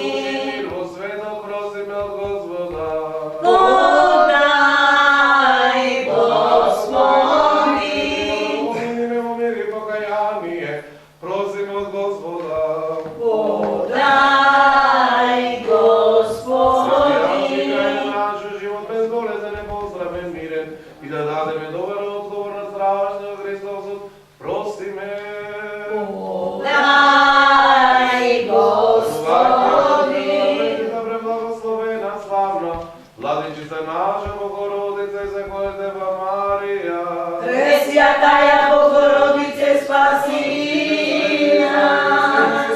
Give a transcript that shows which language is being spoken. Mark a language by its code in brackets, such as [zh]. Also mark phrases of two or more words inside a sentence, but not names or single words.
[mk] Подай, Господи. Просимо от Господа. Подай, Господи. Наш живот безболезнен, поздравен, мирен и да дадеме добър отговор на страшния Христов суд. Просиме. Подай, Господи. [cu] Да преблагословена, славна, Владичица наша, Богородица и Святая Дева Мария. Пресвятая Богородице, спаси нас.